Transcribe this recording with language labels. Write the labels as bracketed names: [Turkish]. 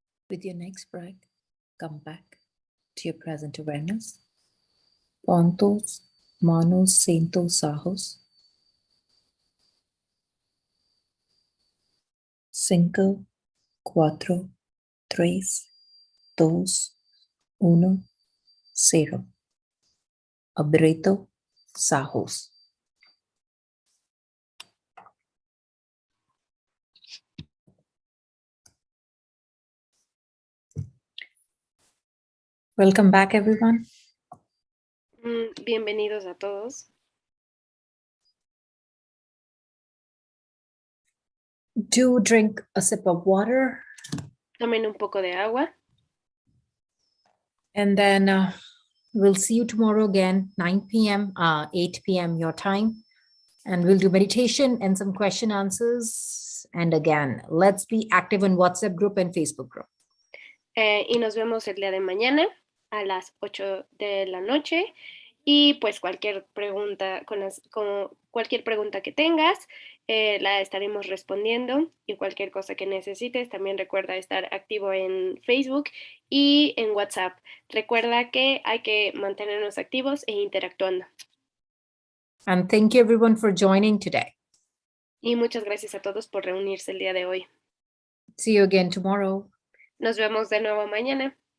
[English] With your next breath, come back to your present awareness. [Spanish] Pon tus manos en tus ojos. 5, 4, 3, 2, 1, 0. Abre tus ojos. [English] Welcome back, everyone. [Spanish] Bienvenidos a todos. [English] Do drink a sip of water. [Spanish] Tomen un poco de agua. [English] And then we'll see you tomorrow again, 9 p.m., 8 p.m. your time. And we'll do meditation and some question answers. And again, let's be active in WhatsApp group and Facebook group. [Spanish] Y nos vemos el día de mañana a las 8 de la noche. Y pues cualquier pregunta, cualquier pregunta que tengas, la estaremos respondiendo. Y cualquier cosa que necesites, también recuerda estar activo en Facebook y en WhatsApp. Recuerda que hay que mantenernos activos e interactuando. [English] And thank you everyone for joining today. [Spanish] Y muchas gracias a todos por reunirse el día de hoy. [English] See you again tomorrow. [Spanish] Nos vemos de nuevo mañana.